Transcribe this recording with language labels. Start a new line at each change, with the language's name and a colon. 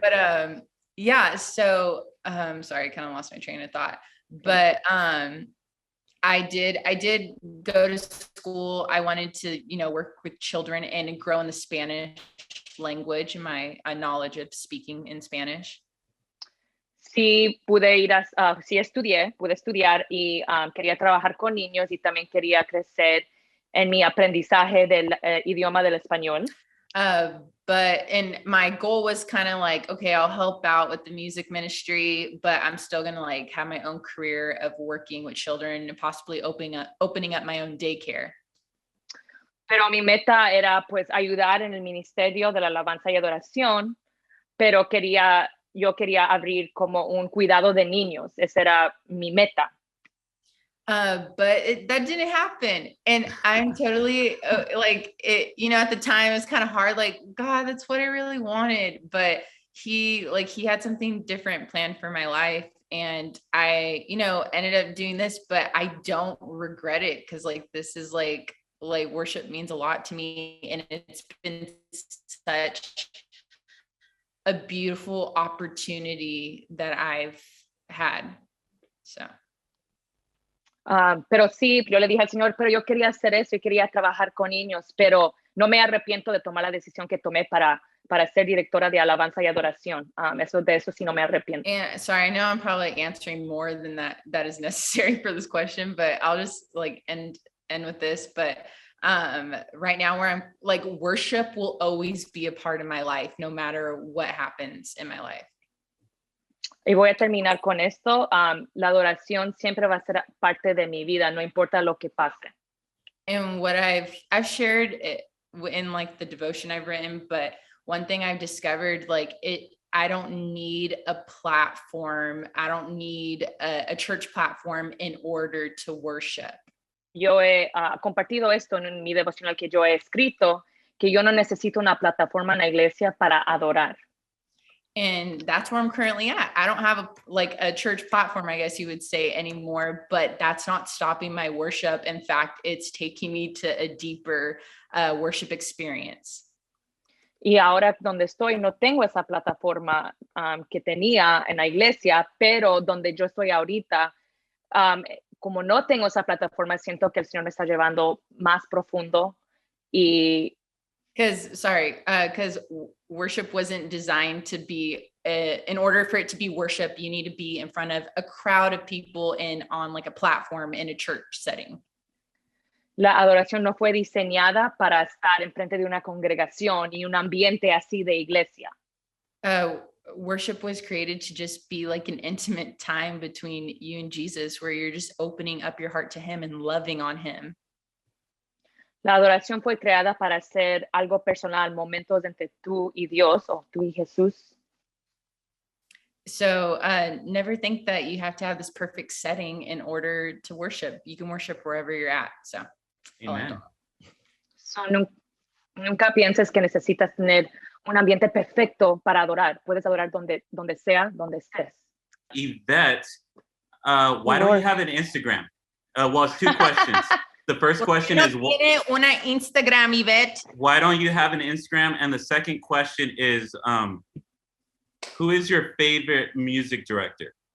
English: But yeah, so sorry, I kind of lost my train of thought. But I did go to school. I wanted to, you know, work with children and grow in the Spanish language and my knowledge of speaking in Spanish.
Spanish: Sí, sí pude estudiar y quería trabajar con niños y también quería crecer en mi aprendizaje del idioma del español.
English: And my goal was kind of like, okay, I'll help out with the music ministry, but I'm still going to like have my own career of working with children and possibly opening up my own daycare.
Spanish: Pero mi meta era pues ayudar en el ministerio de la alabanza y adoración, pero yo quería abrir como un cuidado de niños. Esa era mi meta.
English: But that didn't happen. And I'm totally like it, you know, at the time it was kind of hard, like, God, that's what I really wanted. But he had something different planned for my life. And I, you know, ended up doing this, but I don't regret it. Cause like, this is like worship means a lot to me. And it's been such a beautiful opportunity that I've had. So.
Spanish: Pero sí, yo le dije al Señor, pero yo quería hacer eso y quería trabajar con niños, pero no me arrepiento de tomar la decisión que tomé para ser directora de alabanza y adoración. De eso sí no me arrepiento.
English: And sorry, I know I'm probably answering more than that is necessary for this question, but I'll just like end with this. But right now where I'm like, worship will always be a part of my life, no matter what happens in my life.
Spanish: Y voy a terminar con esto. La adoración siempre va a ser parte de mi vida, no importa lo que pase.
English: And what I've shared it in like the devotion I've written, but one thing I've discovered, like I don't need a platform. I don't need a church platform in order to worship.
Spanish: Yo he compartido esto en mi devocional que yo he escrito, que yo no necesito una plataforma en la iglesia para adorar.
English: And that's where I'm currently at. I don't have a church platform, I guess you would say, anymore, but that's not stopping my worship. In fact, it's taking me to a deeper worship experience.
Spanish: Y ahora donde estoy, no tengo esa plataforma que tenía en la iglesia, pero donde yo estoy ahorita, como no tengo esa plataforma, siento que el Señor me está llevando más profundo y
English: Because worship wasn't designed to be, in order for it to be worship, you need to be in front of a crowd of people and on like a platform in a church setting.
Spanish: La adoración no fue diseñada para estar enfrente de una congregación y un ambiente así de iglesia.
English: Worship was created to just be like an intimate time between you and Jesus, where you're just opening up your heart to him and loving on him.
Spanish: La adoración fue creada para ser algo personal, momentos entre tú y Dios o tú y Jesús.
English: So never think that you have to have this perfect setting in order to worship. You can worship wherever you're at. So, Amen.
Spanish: So nunca pienses que necesitas tener un ambiente perfecto para adorar. Puedes adorar donde sea, donde estés.
English: Yvette, why don't you have an Instagram? Well, it's two questions. The first question is,
Spanish: una Instagram, Yvette.
English: why don't you have an Instagram? And the second question is, who is your favorite music director?